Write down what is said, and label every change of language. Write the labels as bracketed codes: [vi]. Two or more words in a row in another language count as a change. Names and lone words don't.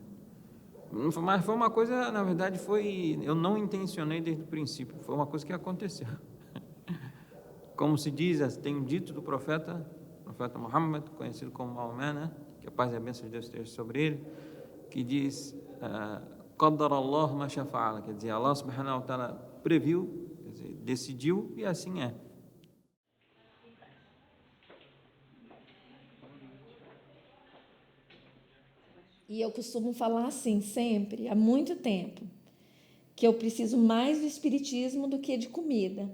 [pt] Mas foi uma coisa, na verdade, eu não intencionei desde o princípio, foi uma coisa que aconteceu. Como se diz, tem um dito do profeta Muhammad, conhecido como Maomé, né? Que a paz e a bênção de Deus esteja sobre ele, que diz [ar] قدر الله ما شاء فعل, [pt] quer dizer, [ar] الله سبحانه وتعالى [pt] previu, quer dizer, decidiu e assim é. E eu costumo falar assim sempre, há muito tempo, que eu preciso mais do espiritismo do que de comida.